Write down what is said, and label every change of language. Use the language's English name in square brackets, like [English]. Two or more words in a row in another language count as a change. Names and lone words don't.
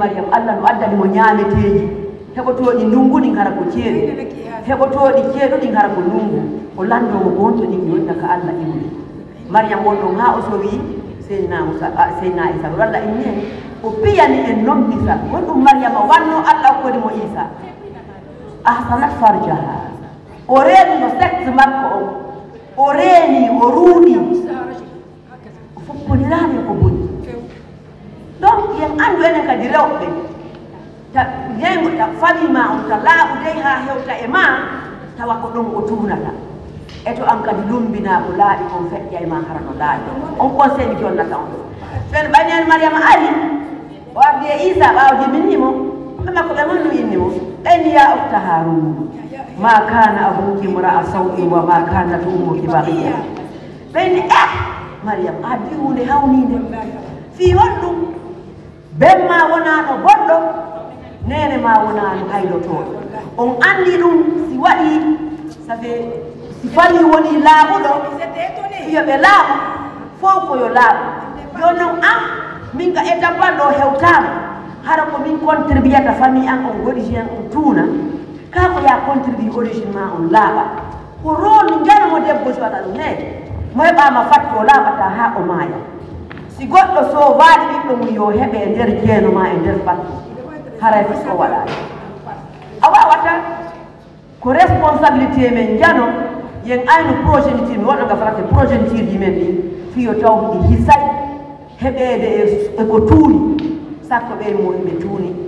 [Fula] Mariam Allah no addani mo ñaameteji heɓotoɗi ndungu ɗin hara ko ceeɗu heɓotoɗi ceeɗuɗin hara ko ndungu o landomo ko wonto ɗin yonna ka Allah iwri Mariam won ɗon ha o sowi Seydina Isa walla inni hen o piyani en noon Isa won ɗum Mariama wanno Allah okkodi mo Isa [Arabic] أحصنت فرجها [Fula] o reeni no sexe makko o reeni o ruuɗi o foppodirani ko boni donc yen andu enen kadi rewɓe ta yengo ta famille ma on ta laaɓude ha hewta e ma tawa ko ɗum o tunata e to an kadi lumbina ko laaɓi kon feƴƴa e ma hara no laaɓi on conseil mi jonnata on ɓen ɓayneni Mariama ari o ardi e Isa ɓaawo jibinimo ɓe makko ɓe manno innimo ɓeni [Arabic] يا أخت هارون ما كان أبوك امرأ سوء وما كانت أمك بغيا [Fula] ɓeni Mariam a di hunde hawnide fi honɗum ben ma wonano goɗɗo nene ma wonano haylotoɗo on andi ɗum si waɗi [French] ça fait [Fula] si famille woni laaɓuɗo fiyoɓe laaɓu fof koyo laaɓu joni noon an min ka étape ɗo hewtama hara ko min contribuata famille an on origine on tuuna ka ko ya contribue origine ma on laaɓa ko rôle janamo debbo si waɗa ɗum ne mo heɓama fatti o laaɓata ha o maaya si goɗɗo sowaɗi ɓiɗɗo mum yo heɓe nder jeeno ma e nder fattu haray fis o waɗani a wawata ko responsabilité men jano yen ayno progéniture mi waɗoga frate progéniture ji men ɗi fiyo taw ɗi hisay heɓede e ko tuuni sakko ɓe mo ɓe tuuni